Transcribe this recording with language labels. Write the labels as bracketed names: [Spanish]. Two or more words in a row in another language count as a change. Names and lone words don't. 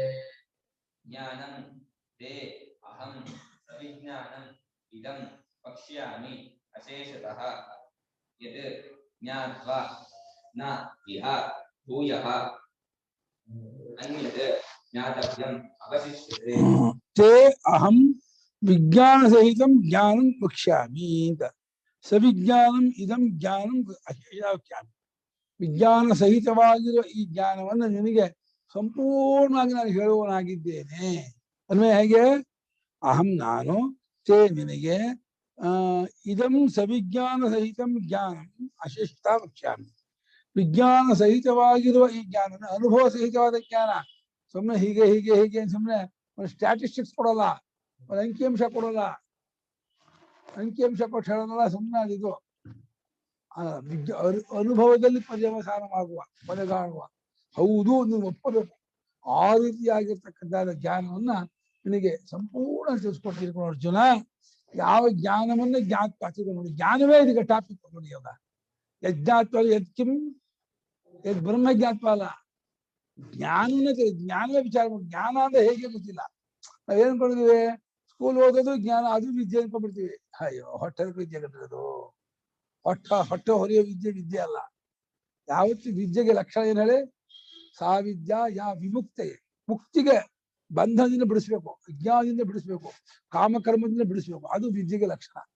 [Sanskrit] ಜ್ಞಾನಂ ತೇ ಅಹಂ ಸವಿಜ್ಞಾನಂ ಇದಂ ವಕ್ಷ್ಯಾಮಿ ಅಶೇಷತಃ ಯದ್ ಜ್ಞಾತ್ವಾ ನ ಇಹ ಭೂಯಃ ಅನ್ಯತ್ ಜ್ಞಾತವ್ಯಂ ಅವಶಿಷ್ಯತೆ ತೇ ಅಹಂ ವಿಜ್ಞಾನ ಸಹಿತಂ ಜ್ಞಾನಂ ವಕ್ಷ್ಯಾಮಿ ಅಂತ ಸವಿಜ್ಞಾನಂ ಇದಂ ಜ್ಞಾನಂ ವಕ್ಷ್ಯಾಮಿ [Kannada] ವಿಜ್ಞಾನ ಸಹಿತವಾಗಿರುವ ಈ ಜ್ಞಾನವನ್ನು ನಿನಗೆ ಸಂಪೂರ್ಣವಾಗಿ ನಾನು ಹೇಳುವನಾಗಿದ್ದೇನೆ ಅನ್ವಯ ಹೇಗೆ ಅಹಂ ನಾನು ತೇ ನಿನಗೆ [Sanskrit] ಇದಂ ಸವಿಜ್ಞಾನ ಸಹಿತಂ ಜ್ಞಾನಂ ಅಶಿಷ್ಟ ವಕ್ಷ್ಯಾಮಿ [Kannada] ವಿಜ್ಞಾನ ಸಹಿತವಾಗಿರುವ ಈ ಜ್ಞಾನ ಅನುಭವ ಸಹಿತವಾದ ಜ್ಞಾನ ಸುಮ್ಮನೆ ಹೀಗೆ ಹೀಗೆ ಹೀಗೆ ಸುಮ್ಮನೆ ಒಂದು ಸ್ಟ್ಯಾಟಿಸ್ಟಿಕ್ಸ್ ಕೊಡಲ್ಲ ಒಂದು ಅಂಕಿಅಂಶ ಕೊಡಲ್ಲ ಅಂಕಿಅಂಶ ಕೊಟ್ಟು ಹೇಳೋದಲ್ಲ ಸುಮ್ಮನೆ ಅದಿದು ಅನುಭವದಲ್ಲಿ ಪರ್ಯವಸಾನವಾಗುವ ಕೊನೆಗಾಣುವ ಹೌದು ನೀವು ಒಪ್ಪಬೇಕು ಆ ರೀತಿಯಾಗಿರ್ತಕ್ಕಂಥ ಜ್ಞಾನವನ್ನ ನಿನಗೆ ಸಂಪೂರ್ಣ ತಿಳಿಸ್ಕೊಟ್ಟಿರ್ಕೊಂಡು ಅರ್ಜುನ ಯಾವ ಜ್ಞಾನವನ್ನ ಜ್ಞಾತ್ವ ನೋಡಿ ಜ್ಞಾನವೇ ಇದಕ್ಕೆ ಟಾಪಿಕ್ ನೋಡಿ ಇವಾಗ [Sanskrit] ಯಜ್ಞಾತ್ವ ಯತ್ಕಿಂ ಯದ್ ಬ್ರಹ್ಮ ಜ್ಞಾತ್ವ [Kannada] ಅಲ್ಲ ಜ್ಞಾನವೇ ವಿಚಾರ ಮಾಡಿ ಜ್ಞಾನ ಅಂದ್ರೆ ಹೇಗೆ ಗೊತ್ತಿಲ್ಲ ನಾವೇನ್ ಅನ್ಕೊಂಡಿದೀವಿ ಸ್ಕೂಲ್ ಓದೋದು ಜ್ಞಾನ ಅದು ವಿದ್ಯೆ ಅನ್ಕೊಂಡ್ಬಿಡ್ತೀವಿ ಅಯ್ಯೋ ಹೊಟ್ಟೆ ವಿದ್ಯೆ ಕಟ್ಟಿರೋದು ಹೊಟ್ಟೆ ಹೊರೆಯೋ ವಿದ್ಯೆ ಅಲ್ಲ ಯಾವತ್ತು ವಿದ್ಯೆಗೆ ಲಕ್ಷಣ ಏನ್ ಹೇಳಿ [Sanskrit] ಸಾವಿದ್ಯಾ ವಿಮುಕ್ತೆ [Kannada] ಮುಕ್ತಿಗೆ ಬಂಧನದಿಂದ ಬಿಡಿಸ್ಬೇಕು ಅಜ್ಞಾನದಿಂದ ಬಿಡಿಸ್ಬೇಕು ಕಾಮಕರ್ಮದಿಂದ ಬಿಡಿಸ್ಬೇಕು ಅದು ವಿದ್ಯೆಗೆ ಲಕ್ಷಣ